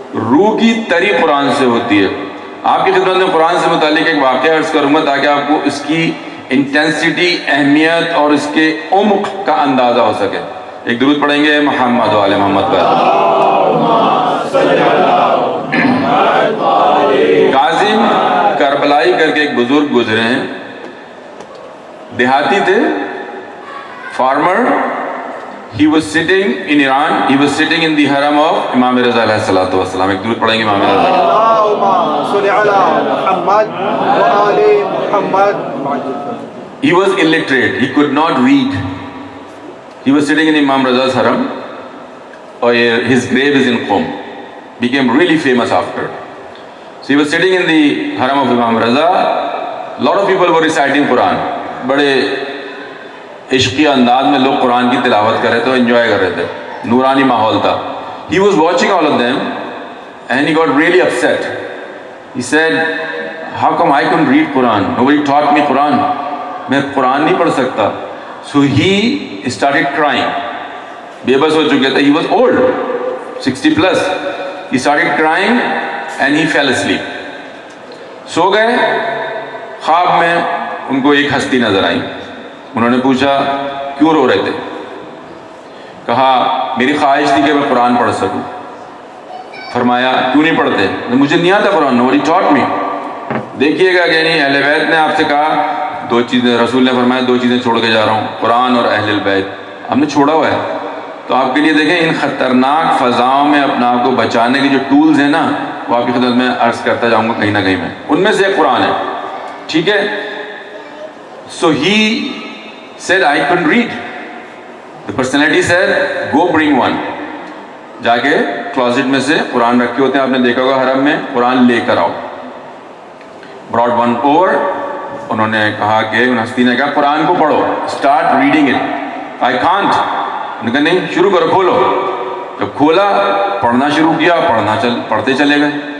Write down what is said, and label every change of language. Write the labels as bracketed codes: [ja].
[ur] روح کی تری قرآن سے ہوتی ہے. آپ کی خدمت میں قرآن سے متعلق ایک واقعہ عرض کروں گا تاکہ آپ کو اس کی انٹینسٹی, اہمیت اور اس کے عمق کا اندازہ ہو سکے. ایک درود پڑھیں گے محمد و آل محمد کا. قاسم کربلائی کر کے ایک بزرگ گزرے ہیں, دیہاتی تھے, farmer. [en] He was sitting in Iran, he was sitting in the haram of Imam Raza alayhi salatu wasalam. [ur] ایک درود پڑھیں گے امام رضا. [ar] اللهم صل على محمد وآل محمد. [en] He was illiterate, he could not read. He was sitting in Imam Raza's haram. his grave is in Qom. Became really famous after. So he was sitting in the haram of Imam Raza. A lot of people were reciting Quran. [ur] بڑے عشقی انداز میں لوگ قرآن کی تلاوت کر رہے تھے, enjoy کر رہے تھے, نورانی ماحول تھا. [en] He was watching all of them and he got really upset. He said, how come I couldn't read Quran? Nobody taught me Quran. [ur] میں قرآن نہیں پڑھ سکتا. [en] So he started crying. [ur] بے بس ہو چکے تھے. [en] He was old, 60 plus. He started crying and he fell asleep. [ur] سو گئے. خواب میں ان کو ایک ہستی نظر آئی. انہوں نے پوچھا کیوں رو رہے تھے؟ کہا میری خواہش تھی کہ میں قرآن پڑھ سکوں. فرمایا کیوں نہیں پڑھتے؟ مجھے نہیں آتا قرآن. [en] Nobody taught me. [ur] دیکھیے گا کہ نہیں, اہل بیت نے آپ سے کہا دو چیزیں, رسول نے فرمایا دو چیزیں چھوڑ کے جا رہا ہوں, قرآن اور اہل البیت. ہم نے چھوڑا ہوا ہے. تو آپ کے لیے دیکھیں ان خطرناک فضاؤں میں اپنا آپ کو بچانے کے جو ٹولز ہیں نا, وہ آپ کی خدمت میں عرض کرتا جاؤں گا کہیں نہ کہیں میں. ان میں سے ایک قرآن ہے. ٹھیک ہے. [en] So he said I couldn't read. The personality said go bring one. [ur] جا کے کلازٹ میں سے قرآن رکھے ہوتے ہیں, آپ نے دیکھا ہوگا حرم میں, قرآن لے کر آؤ. [en] brought one over. [ur] انہوں نے کہا کہ ان ہستی نے کہا قرآن کو پڑھو, [en] Start reading it. I can't. [ur] انہوں نے کہا نہیں, شروع کرو, کھولو. جب کھولا, پڑھنا شروع کیا, پڑھتے چلے گئے.